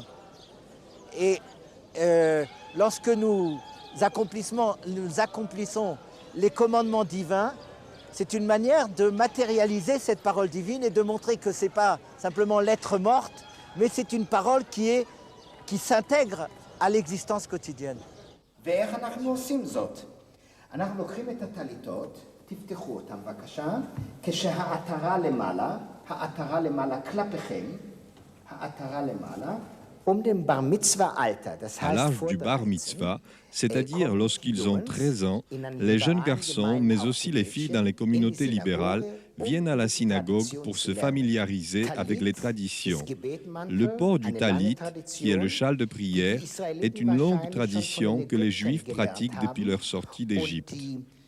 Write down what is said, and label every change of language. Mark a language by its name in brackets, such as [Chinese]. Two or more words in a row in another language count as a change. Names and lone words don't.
[French] Et lorsque nous accomplissons les commandements divins, c'est une manière de matérialiser cette parole divine et de montrer que ce n'est pas simplement l'être morte, mais c'est une parole qui s'intègre à l'existence quotidienne. [Hebrew] ואיך אנחנו עושים זאת? אנחנו לוקחים את הטליתות, תפתחו אותם בבקשה, כשהעטרה למעלה כלפיכם, העטרה למעלה, [French] à l'âge du bar mitzvah, c'est-à-dire lorsqu'ils ont 13 ans, les jeunes garçons, mais aussi les filles dans les communautés libérales, viennent à la synagogue pour se familiariser avec les traditions. Le port du talit, qui est le châle de prière, est une longue tradition que les Juifs pratiquent depuis leur sortie d'Égypte.